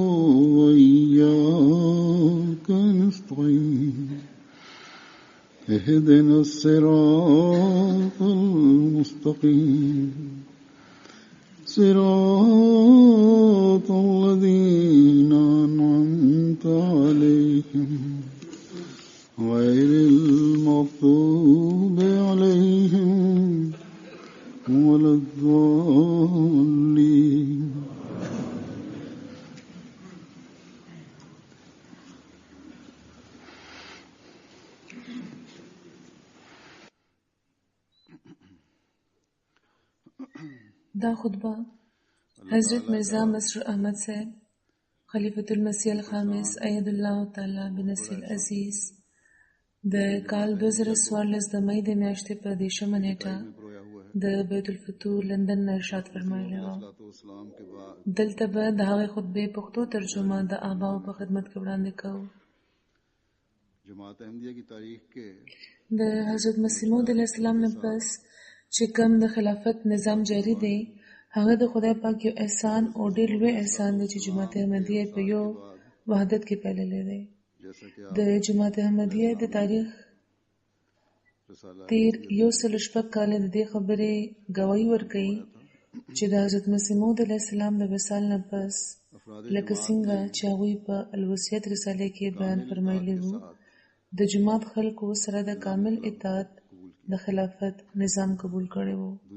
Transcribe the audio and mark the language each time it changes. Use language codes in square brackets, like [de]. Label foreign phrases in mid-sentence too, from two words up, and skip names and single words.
[ar] وإياك نستعين اهدنا الصراط المستقيم صراط الذين أنعمت عليهم غير المغضوب عليهم ولا الضالين. [ps] دا خطبہ حضرت مرزا مسرور احمد صاحب خلیفۃ المسیح الخامس [ar] اید الله تعالی بنصر العزیز [ps] د کال 2014 د مئی د میاشتې په 10مه نیټه د بیت الفتوح لندن نه ارشاد فرمایلی و. دلته به د هغې خطبې پښتو ترجمه د آباو په خدمت کې وړاندې کوو. [ur] جماعت احمدیہ کی تاریخ کے [ps] د حضرت مسیح موعود [ar] علیه السلام [ps] نه پس چې کوم د خلافت نظام جاری دی، هغه د خدای پاک یو احسان او ډېر لوی احسان دی چې جماعت احمدیه په یو وحدت کې پیللی دی. د جماعت احمدیه د تاریخ تیر 106 کاله د دې خبرې گواهی ورکوي چې د حضرت مسیح موعود [ar] علیه السلام [ps] د وصال نه پس لکه څنګه چې هغوی په الوصیت رساله کې بیان فرمایلی وو، د جماعت خلکو سره د کامل اطاعت د خلافت نظام قبول کړی وو.